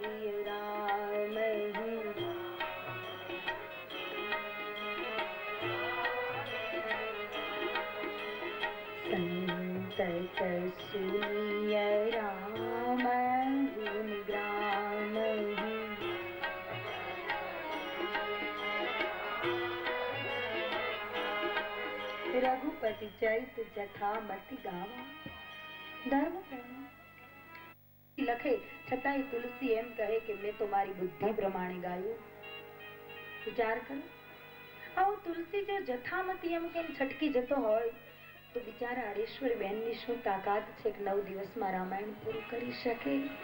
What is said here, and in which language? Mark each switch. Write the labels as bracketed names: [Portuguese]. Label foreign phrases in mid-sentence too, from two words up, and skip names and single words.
[Awadhi] संत सुनिय राम गुण ग्राम रघुपति चरित जथा मति गावा [Gujarati] धर्म લખે છતાંય તુલસી એમ કહે કે મેં તો મારી બુદ્ધિ પ્રમાણે ગાયું. વિચાર કરો, આવો તુલસી જો જથામતી એમ કેમ છટકી જતો હોય તો બિચારા હરેશ્વર બેનની શું તાકાત છે કે 9 દિવસમાં રામાયણ પૂરું કરી શકે.